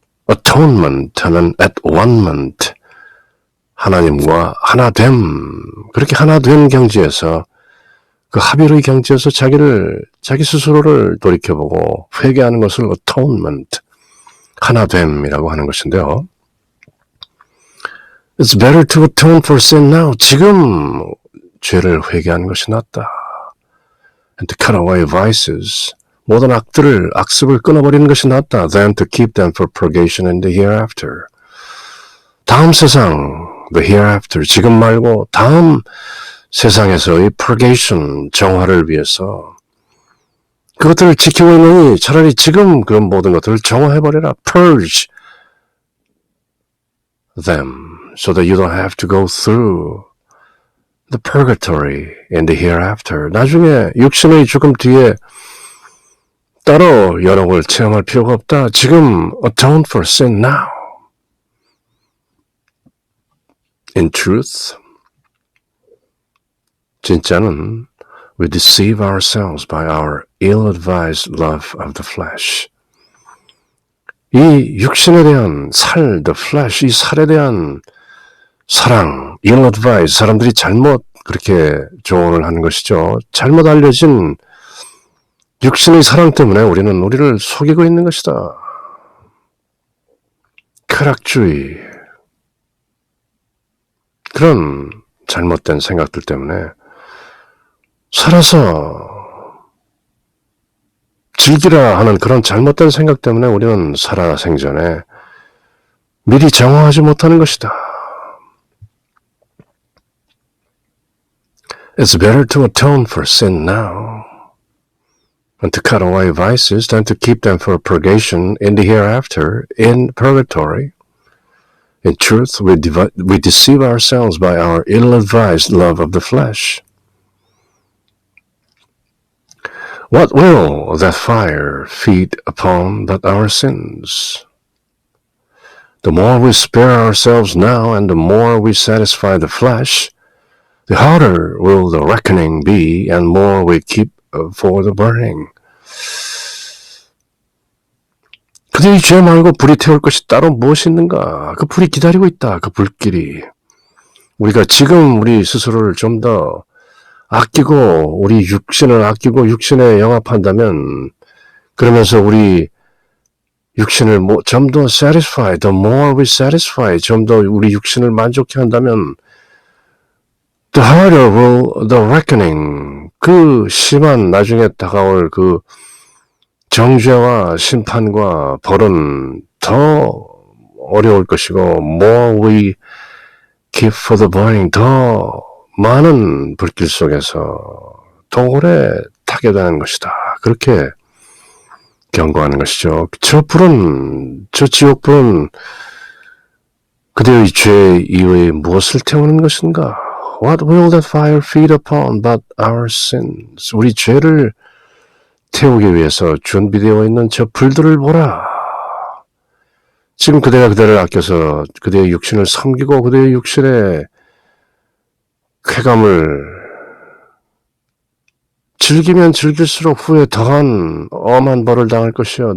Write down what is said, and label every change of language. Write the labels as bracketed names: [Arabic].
[Korean] atonement 하는 at one-ment, 하나님과 하나됨, 그렇게 하나된 경지에서 그 합일의 경지에서 자기 스스로를 돌이켜보고 회개하는 것을 atonement, 하나됨이라고 하는 것인데요. [English] It's better to atone for sin now. [Korean] 지금 죄를 회개하는 것이 낫다. [English] And to cut away vices. [Korean] 모든 악습을 끊어버리는 것이 낫다. [English] Than to keep them for purgation in the hereafter. [Korean] 다음 세상, the hereafter, 지금 말고 다음 세상에서의 purgation, 정화를 위해서 그것들을 지키고 있느니 차라리 지금 그 모든 것들을 정화해버려라. [English] Purge them so that you don't have to go through the purgatory in the hereafter. [Korean] 나중에 육신의 죽음 뒤에 따로 연옥을 체험할 필요가 없다. [English] 지금 atone for sin now. In truth, 진짜는 we deceive ourselves by our ill-advised love of the flesh. [Korean] 이 육신에 대한 the flesh, 이 살에 대한 사랑, ill-advised, 사람들이 잘못 그렇게 조언을 하는 것이죠. 잘못 알려진 육신의 사랑 때문에 우리는 우리를 속이고 있는 것이다. 쾌락주의, 그런 잘못된 생각들 때문에 살아서 즐기라 하는 그런 잘못된 생각 때문에 우리는 살아생전에 미리 정화하지 못하는 것이다. [English] It's better to atone for sin now and to cut away vices than to keep them for purgation in the hereafter, in purgatory. In truth, we deceive ourselves by our ill-advised love of the flesh. What will that fire feed upon but our sins? The more we spare ourselves now and the more we satisfy the flesh, the harder will the reckoning be and more we keep for the burning. [Korean] 그들이 죄 말고 불이 태울 것이 따로 무엇이 있는가? 그 불이 기다리고 있다. 그 불길이. 우리가 지금 우리 스스로를 좀 더 아끼고 우리 육신을 아끼고 육신에 영합한다면 그러면서 우리 육신을 좀 더 satisfy, [English] the more we satisfy, [Korean] 좀 더 우리 육신을 만족해 한다면 [English] the harder will the reckoning, [Korean] 그 심한 나중에 다가올 그 정죄와 심판과 벌은 더 어려울 것이고 [English] more we keep for the burning, [Korean] 더 많은 불길 속에서 더 오래 타게 되는 것이다. 그렇게 경고하는 것이죠. 저 지옥불은 그대의 죄 이후에 무엇을 태우는 것인가? [English] What will that fire feed upon but our sins? [Korean] 우리 죄를 태우기 위해서 준비되어 있는 저 불들을 보라. 지금 그대가 그대를 아껴서 그대의 육신을 섬기고 그대의 육신의 쾌감을 즐기면 즐길수록 후에 더한 엄한 벌을 당할 것이요.